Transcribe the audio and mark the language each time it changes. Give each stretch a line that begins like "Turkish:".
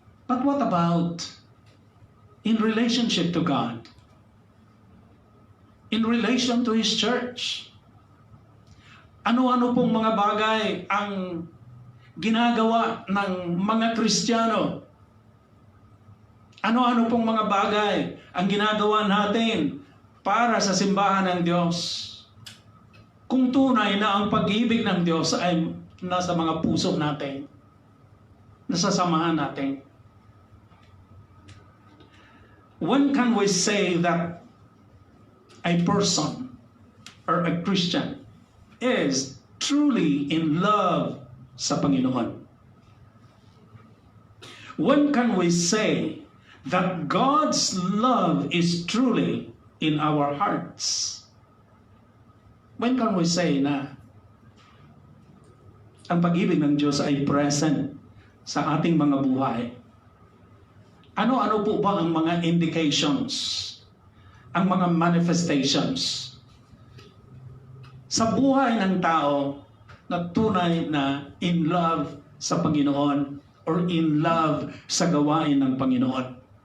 English: But what about in relationship to God? In relation to His church?
Filipino: Ano-ano pong mga bagay ang ginagawa ng mga Kristiyano? Ano-ano pong mga bagay ang ginagawa natin para sa simbahan ng Diyos? Kung tunay na ang pag-ibig ng Diyos ay nasa mga puso natin, nasa samahan natin.
English: When can we say that a person or a Christian is truly in love
Filipino: sa Panginoon?
English: When can we say that God's love is truly in our hearts? When can we say
Filipino: na ang pag-ibig ng Diyos ay present sa ating mga buhay? Ano-ano po ba ang mga indications, ang mga manifestations sa buhay ng tao na tunay na
English: in love
Filipino: sa Panginoon or in love sa gawain ng Panginoon?